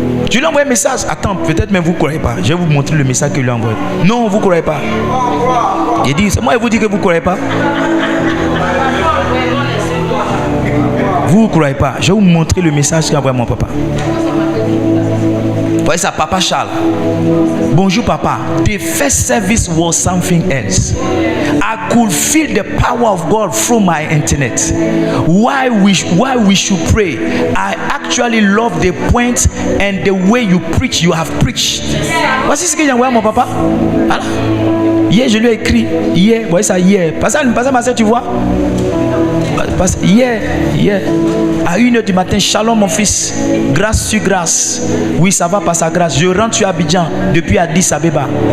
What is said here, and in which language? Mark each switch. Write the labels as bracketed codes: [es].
[fr] Je lui ai envoyé un message. Attends, peut-être même vous ne croyez pas. Je vais vous montrer le message que je lui ai envoyé. Non, vous ne croyez pas. Il dit, c'est moi qui vous dis que vous ne croyez pas. Vous ne croyez pas. Je vais vous montrer le message qu'a envoyé mon papa. Voyez ça, Papa Charles. Bonjour papa. [en] The first service was something else. I could feel the power of God through my internet. Why we should pray. I actually love the point and the way you preach. You have preached. [fr] Voici ce que j'ai envoyé à mon papa. Voilà. Hier, je lui ai écrit. Hier, voyez ça, hier. Passe ma soeur, tu vois. Hier. À 1h du matin, shalom mon fils. Grâce sur grâce. Oui, ça va par sa grâce. Je rentre sur Abidjan depuis Addis Abeba.